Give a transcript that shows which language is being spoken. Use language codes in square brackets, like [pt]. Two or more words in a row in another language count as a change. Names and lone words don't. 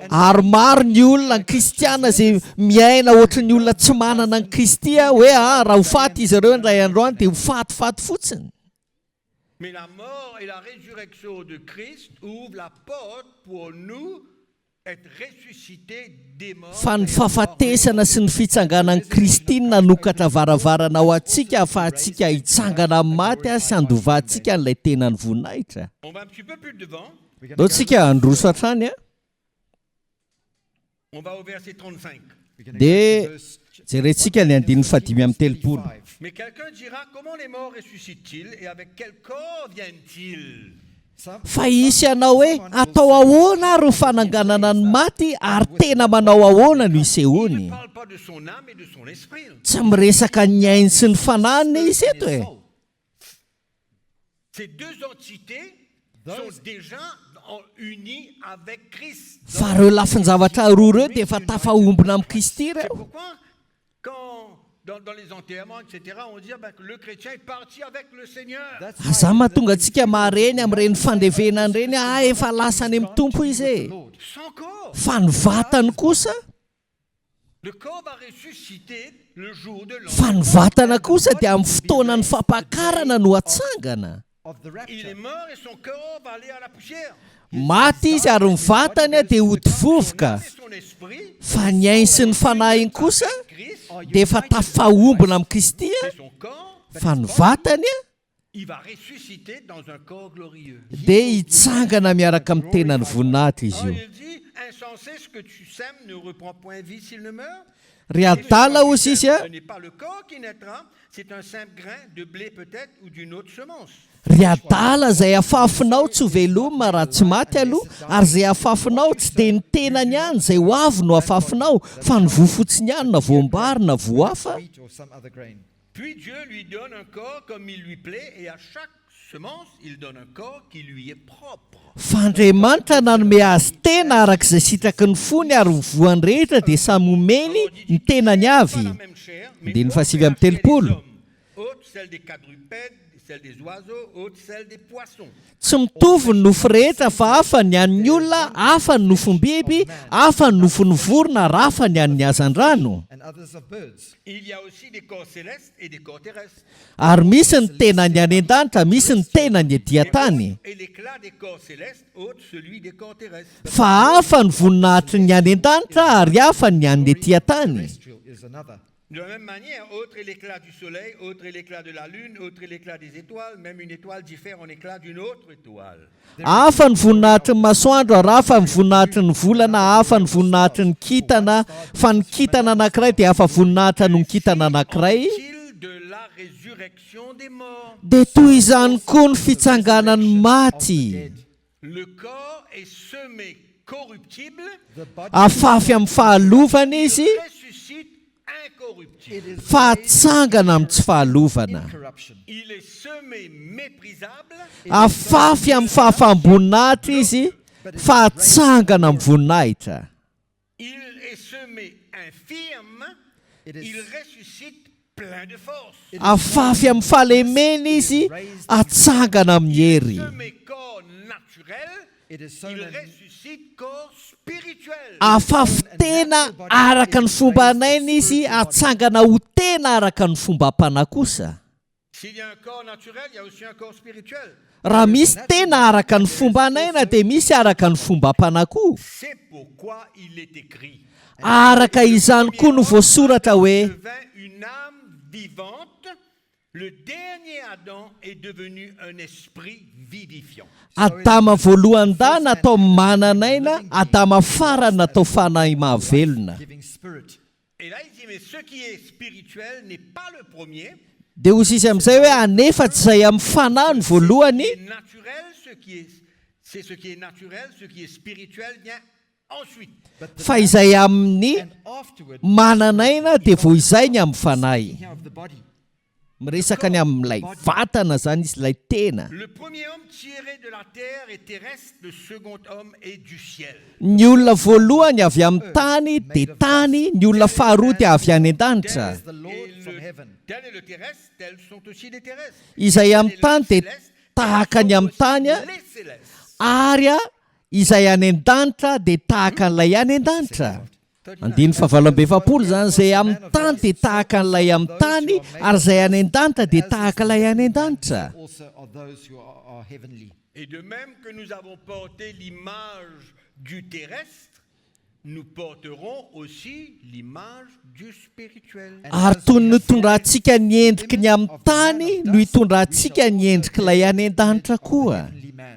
[mg] ary maro ny olona ny kristiana izay miaina ohatra ny olona tsy manana ny Kristy a hoe raha ho faty izy ireo indray androany dia ho fatifaty fotsiny [fr] Mais la mort et la résurrection de Christ ouvrent la porte pour nous être ressuscités des morts. [mg] fa ny fahafatesana sy ny fitsanganan'ny Kristy no nanokatra varavarana ao antsika ahafahantsika hitsangana amin'ny maty a sy andovahantsika n'ilay tenany voninahitra [fr] On va un petit peu plus devant. [en] We're gonna dao go- [mg] tsika androso hatrany a [fr] On va au verset 35. [en] we're gonna [mg] dia [en] go to verse jerentsika ny andiny fadimy amin'ny telopolo 35. [fr] Mais quelqu'un dira, comment les morts ressuscitent-ils et avec quel corps viennent-ils? [mg] fa isy ianao hoe atao ahoana ary ny fananganana ny maty ary tena manao ahoana no [fr] Il [mg] isehoany [fr] ne parle pas de son âme et de son esprit. [mg] tsy miresaka ny ainy sy ny fanahiny izy eto e [fr] Ces deux entités sont déjà unies avec Christ. [mg] fa reo lafin-javatra roa ireo dia efa tafahombona amin'ny Kristy [fr] C'est [mg] ireo [fr] pourquoi, quand dans les enterrements, etc., on dit que le chrétien est parti avec le Seigneur. [en] That's [mg] aza mahatonga antsika mahareny amin'ireny fandevenany reny efa lasany amin'ny tompo izy e [en] Lord. [fr] Sans corps. [mg] fa ny vatany kosa [fr] Le corps va ressusciter le jour de [mg] fa ny [fr] l'enterrement. [mg] vatana kosa dia amin'ny fotoana ny fampakarana no atsangana [en] Of the [fr] Il est [en] rapture. [fr] mort et son corps va aller à la poussière. [mg] maty izy ary ny vatany a dia hody vovoka [fr] Et son esprit, [mg] fa ny ainy sy ny fanahiny kosa [fr] Christ, [mg] dia efa tafahombona amin'ny Kristy a [fr] et son corps, [mg] fa ny vatany a [fr] il va ressusciter dans un corps glorieux. [mg] dia hitsangana miaraka amin'ny tenany voninahitra izy [fr] Alors [mg] io [fr] il dit, insensé, ce que tu sèmes ne reprend point vie s'il ne meurt. [mg] ry adala ozy izy a [fr] Ce n'est pas le corps qui naîtra, c'est un simple grain de blé peut-être ou d'une autre semence. [mg] ry adala izay afafinao tsy ho velomina raha tsy maty aloha ary izay afafinao tsy dia ny tenany ihany izay ho avy no afafinao fa ny voafotsiny ihany na voambary na voahafa [en] Wheat or some other grain. [fr] Puis Dieu lui donne un corps comme il lui plaît et à chaque semence, il donne un corps qui lui est propre. [mg] fa Andriamanitra nanome azy tena arak'izay sitraky ny fony ary ny voany rehetra dia samy omeny ny tenany [fr] Pas [mg] avy [fr] la même chair, mais [mg] Andiny [fr] autres [mg] fasivy amin'ny [fr] celle des [mg] telopolo. [fr] hommes, autres celle des quadrupèdes, celle des oiseaux, autres celle des poissons. [mg] tsy mitovy ny nofo rehetra fa hafa ny an'ny olona hafa ny nofony biby hafa ny nofony vorona ary hafa ny an'ny azan-drano [en] And others of birds. [fr] Il y a aussi des corps célestes et des corps terrestres. [mg] ary misy ny tenany any an-danitra misy ny tenany ety-tany [fr] Et l'éclat des corps célestes ôte celui des corps terrestres. [mg] fa hafa ny voninahitry ny any an-danitra ary hafa ny an'ny ety-tany [en] Terrestrial is another. [fr] De la même manière, autre est l'éclat du soleil, autre est l'éclat de la lune, autre est l'éclat des étoiles. Même une étoile diffère en éclat d'une autre étoile. [mg] hafa ny voninahitry ny masoandro ary hafa ny voninahitry ny volana, hafa ny voninahitry ny kintana, fa ny kintana anankiray dia hafa voninahitra no ny kintana anankiray. [fr] Est-il de la résurrection des morts? [mg] Dia toy izany koa ny fitsanganany maty. [fr] Le corps est semé corruptible, [en] The body [mg] Afafy amin'ny fahalovana izy, [fr] il ressuscite incorruptible. [en] it is [mg] fahatsangana amin'ny tsy fahalovana. [en] corruption. [fr] Il est semé méprisable, [mg] Afafy amin'ny fahafamboninahitra izy, fahatsangana amin'ny voninahitra. [fr] il est semé infirme, [en] It is- [fr] il ressuscite plein de force. [mg] Afafy amin'ny fahalemena izy, atsangana amin'ny hery. [fr] Semé corps naturel, [en] It is sown [fr] il [en] in- [fr] ressuscite corps spirituel. [mg] Afafy tena araka ny fomba anaina izy, atsangana ho tena araka ny fomba hampana kosa. [fr] S'il y a un corps naturel, il y a aussi un corps spirituel. [mg] Raha misy tena araka ny fomba anaina dia misy araka ny fomba hampana koa. [fr] C'est pourquoi il est écrit. [mg] Araka izany koa no voasoratra hoe [fr] Devint une âme vivante. Le dernier Adam est devenu un esprit vivifiant. [mg] Adama voalohany-da natao mananaina, Adama farany natao fanahy mahavelona. [en] giving spirit. [fr] Et là, il dit, mais ce qui est spirituel n'est pas le premier. [mg] Dia hozy izy amin'izay hoe anefa-tsy izay amin'ny fanahy ny voalohany, [fr] Ce qui est naturel, c'est ce qui est naturel, ce qui est spirituel vient ensuite. [en] But the [mg] fa izay amin'ny [en] and afterward, [mg] mananaina dia vo izay ny amin'ny fanahy. [en] here of the body. [mg] Miresaka ny amin'ilay vatana zany izy ilay tena. [fr] Le premier homme tiré de la terre est terrestre, le second homme est du ciel. [mg] Ny olona voalohany avy amin'ny tany dia tany, ny olona faharoa dia avy any an-danitra. [en] Is the Lord from heaven. [fr] Tel est le terrestre, tels sont aussi les terrestres. [mg] Izay amin'ny tany dia tahaka ny amin'ny tany a, [fr] Les célestes. [mg] ary a izay any an-danitra dia tahaka an'ilay any an-danitra. Andiny fahavalo efapolo zany, izay amin'ny tany dia tahaka an'ilay amin'ny tany, ary izay any an-danitra dia tahaka ilay any an-danitra. [en] Also are those who are heavenly. [fr] Et de même que nous avons porté l'image du terrestre, nous porterons aussi l'image du spirituel. [mg] Ary toy ny hitondrantsika ny endriky ny amin'ny tany no hitondrantsika ny endriky ilay any an-danitra koa. [en] Heavenly man.